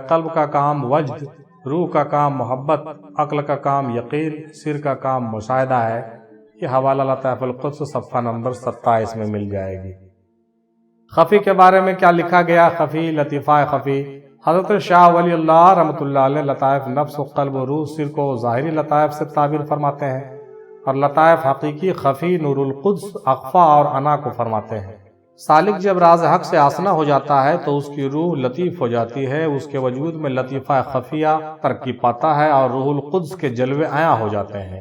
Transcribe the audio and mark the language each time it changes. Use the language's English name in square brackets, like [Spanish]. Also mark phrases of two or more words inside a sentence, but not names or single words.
[Urdu] قلب کا کام وجد، روح کا کام محبت، عقل کا کام یقین، سر کا کام مشاہدہ ہے۔ یہ حوالہ لطائف القدس صفحہ نمبر 27 میں مل جائے گی۔ خفی کے بارے میں کیا لکھا گیا؟ خفی، لطیفہ خفی۔ حضرت شاہ ولی اللہ رحمۃ اللہ علیہ لطائف نفس و قلب و روح سر کو ظاہری لطائف سے تعبیر فرماتے ہیں، اور لطائف حقیقی خفی نور القدس اخفا اور انا کو فرماتے ہیں۔ سالک جب راز حق سے آسنا ہو جاتا ہے تو اس کی روح لطیف ہو جاتی ہے، اس کے وجود میں لطیفہ خفیہ ترقی پاتا ہے اور روح القدس کے جلوے عیاں ہو جاتے ہیں۔